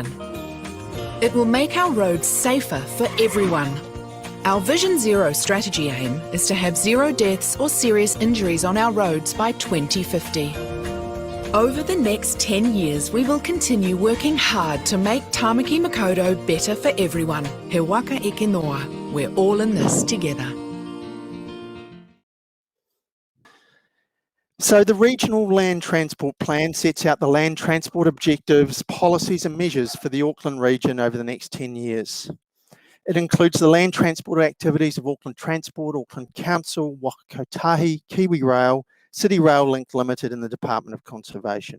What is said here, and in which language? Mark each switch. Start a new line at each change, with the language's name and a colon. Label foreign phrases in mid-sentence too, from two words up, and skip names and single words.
English: It will make our roads safer for everyone. Our Vision Zero strategy aim is to have zero deaths or serious injuries on our roads by 2050. Over the next 10 years, we will continue working hard to make Tamaki Makaurau better for everyone.
Māori: He waka eke noa.
English: We're all in this together. So the Regional Land Transport Plan sets out the land transport objectives, policies and measures for the Auckland region over the next 10 years. It includes the land transport activities of Auckland Transport, Auckland Council, Waka Kotahi, KiwiRail, City Rail Link Limited and the Department of Conservation.